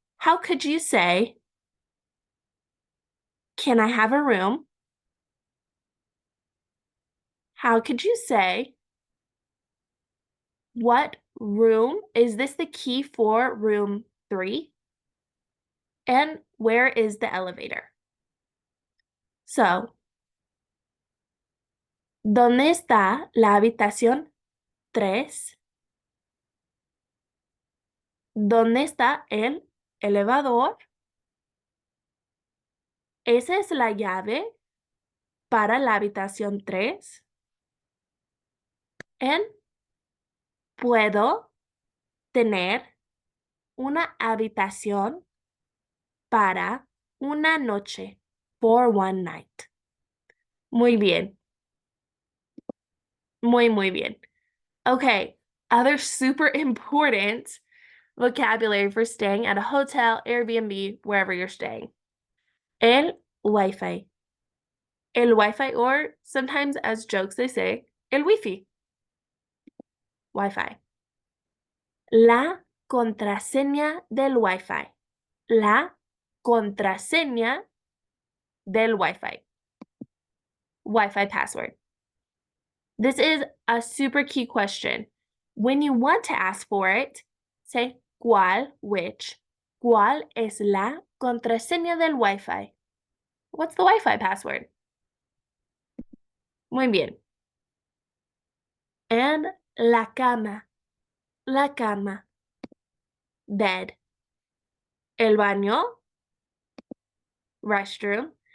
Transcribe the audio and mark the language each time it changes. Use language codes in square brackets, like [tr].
[en] How could you say, can I have a room? How could you say, what room? Is this the key for room 3? And where is the elevator? [es] So, ¿dónde está la habitación 3? ¿Dónde está el elevador? ¿Esa es la llave para la habitación 3? ¿En puedo tener una habitación para una noche, [en] for one night? [es] Muy bien. Muy bien. [en] Okay, other super important vocabulary for staying at a hotel, Airbnb, wherever you're staying. El Wi-Fi. El Wi-Fi, or sometimes as jokes they say, el Wi-Fi. [es] Wi-Fi. La contraseña del Wi-Fi. La contraseña del Wi-Fi. [en] Wi-Fi password. This is a super key question. When you want to ask for it, say ¿cuál, which? [es] ¿Cuál es la contraseña del Wi-Fi? [en] What's the Wi-Fi password? [es] Muy bien. And la cama. La cama. Bed. El baño. Restroom.